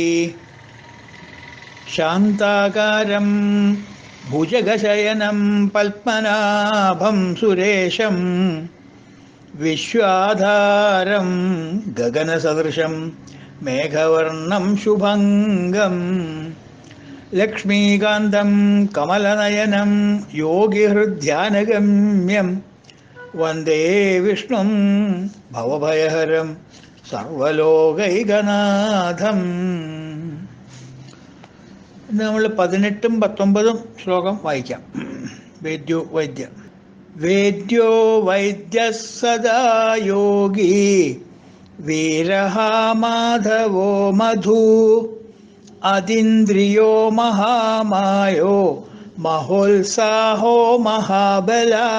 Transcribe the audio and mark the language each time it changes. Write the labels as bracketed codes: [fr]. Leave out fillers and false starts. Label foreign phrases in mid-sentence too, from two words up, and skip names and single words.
[sa] शान्ताकारं भुजगशयनं पद्मनाभं सुरेशं विश्वाधारं गगनसदृशं मेघवर्णं शुभङ्गं लक्ष्मीकान्तं कमलनयनं योगिहृद्ध्यानगम्यं वन्दे विष्णुं भवभयहरं सर्वलोकैकनाथम्. [ml] ഇന്ന് നമ്മൾ 18ഉം 19ഉം ശ്ലോകം വായിക്കാം. [sa] വേദ്യോ വൈദ്യ വേദ്യോ വൈദ്യ സദാ യോഗി വീരഃ മാധവോ മധു അതിന്ദ്രിയോ മഹാമായോ മഹോത്സാഹോ മഹാബല